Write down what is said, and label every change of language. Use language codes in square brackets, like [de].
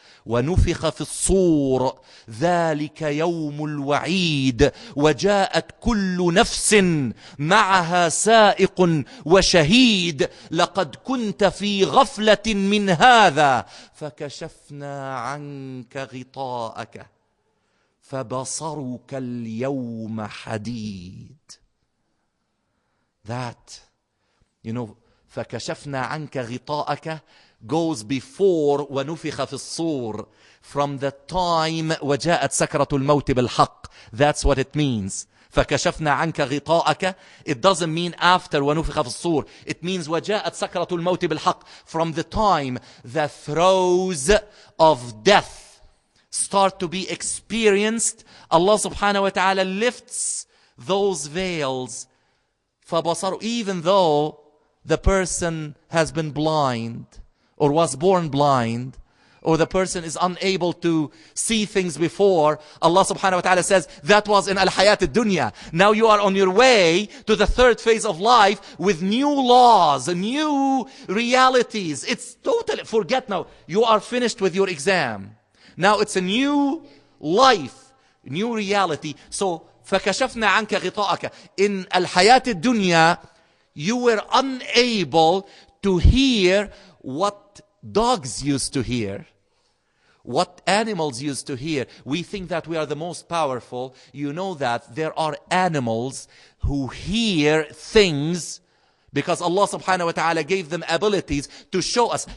[ar] ونفخ في الصور ذلك يوم الوعيد وجاءت كل نفس معها سائق وشهيد لقد كنت في غفلة من هذا فكشفنا عنك غطاءك فبصرك اليوم حديد. That, فكشفنا عنك غطاءك [en] goes before [ar] ونفخ في الصور, [en] from the time [ar] وجاءت سكرة الموت بالحق. [en] That's what it means. [ar] فكشفنا عنك غطاءك. [en] It doesn't mean after [ar] ونفخ في الصور. [en] It means [ar] وجاءت سكرة الموت بالحق. [en] From the time the throes of death start to be experienced, Allah subhanahu wa ta'ala lifts those veils. فبصر, even though the person has been blind, or was born blind, or the person is unable to see things before, Allah subhanahu wa ta'ala says, that was in al-hayat al-dunya. Now you are on your way to the third phase of life with new laws, new realities. It's totally, forget now, you are finished with your exam. Now it's a new life, new reality. [ar] So, فَكَشَفْنَا عَنْكَ غِطَاءَكَ. [en] In al-hayat al-dunya, you were unable to hear what dogs used to hear, what animals used to hear. We think that we are the most powerful. You know that there are animals who hear things because Allah subhanahu wa ta'ala gave them abilities to show us.